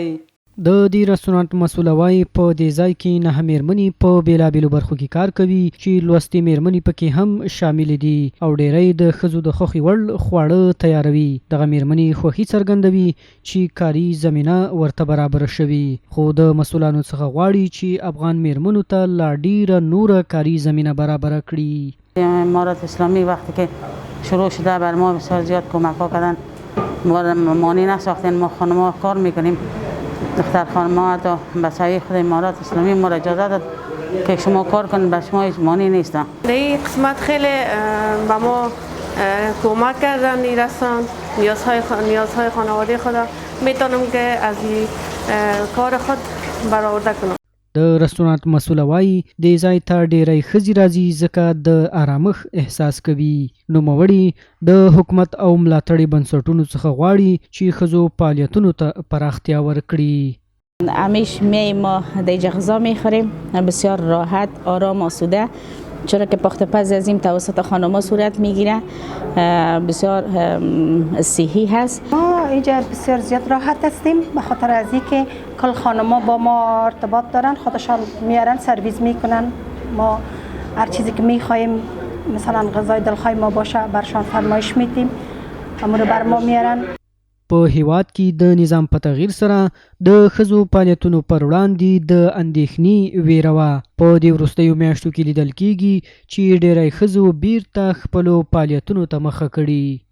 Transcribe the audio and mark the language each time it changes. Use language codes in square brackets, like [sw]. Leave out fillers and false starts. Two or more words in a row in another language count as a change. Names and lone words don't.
[ps] د دې رستورانت مسؤله وایي په دې ځای کې 9 مېرمنې په بېلابېلو برخو کې کار کوي چې لوستې مېرمنې پکې هم شاملې دي او ډېری د ښځو د خوښې وړ خواړه تیاروي. دغه مېرمنې خوښي څرګندوي چې کاري زمینه ورته برابره شوي، خو د مسؤلانو څخه غواړي چې افغان مېرمنو ته لا ډېره نوره کاري زمینه برابره کړي. [fa] امارات اسلامی وقتی که شروع شده بر ما بسیار زیاد کمک ها کردن. مانع نساختن، ما خانم‌ها کار میکنیم، دختر خانم‌ها حتی بسایی خود امارات اسلامی ما را اجازه داد که شما کار کنید، به شما هیچ مانعی نیستن. در این قسمت خیلی به ما کمک کردن این رستوران، نیازهای خانواده خود میتونم که از این کار خود برآورده کنم. [ps] د رستورانت مسؤله وایي دې ځای ته ډېری ښځې راځي ځکه د آرامښت احساس کوي. نوموړي د حکومت او ملاتړي بنسټونو څخه غواړي چې ښځو فعالیتونو ته پراختیا ورکړي. [fa] همیشه میایم ما در اینجا غذا میخوریم، بسیار راحت، آرام، آسوده، چرا که پخت پز از این توسط خانم‌ها صورت میگیره، بسیار صحی هست. ما اینجا بسیار زیاد راحت هستیم به خاطر از اینکه کل خانم‌ها با ما ارتباط دارن، خودشان میارن سرویس میکنن، ما هر چیزی که میخوایم مثلا غذای دلخواه ما باشه برشان فرمایش میدیم، امور بر ما میارن. [ps] په هیواد کې د نظام په تغییر سره د ښځو فعالیتونو پر وړاندې د اندېښنې ویره وه. په دې وروستیو میاشتو کې لیدل کېږي چې ډېری ښځو بیرته خپلو فعالیتونو ته مخه کړې.